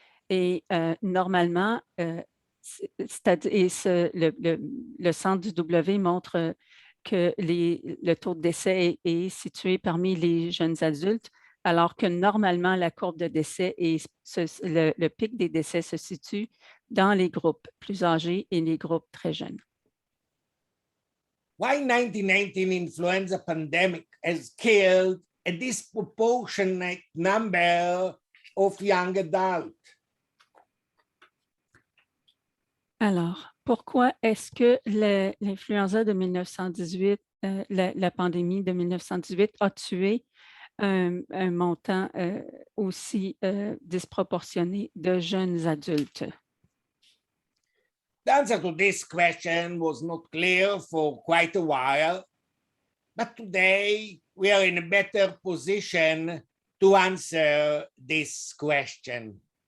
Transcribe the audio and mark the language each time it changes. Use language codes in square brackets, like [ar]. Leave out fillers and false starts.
[fr] Et normalement, le centre du W montre que le taux de décès est situé parmi les jeunes adultes, alors que normalement, la courbe de décès et le pic des décès se situe dans les groupes plus âgés et les groupes très jeunes. [en] Why 1918 influenza pandemic has killed a disproportionate number of young adults? [fr] Alors, pourquoi est-ce que l'influenza de 1918, la pandémie de 1918 a tué un montant aussi disproportionné de jeunes adultes? [en] The answer to this question was not clear for quite a while, but today we are in a better position to answer this question.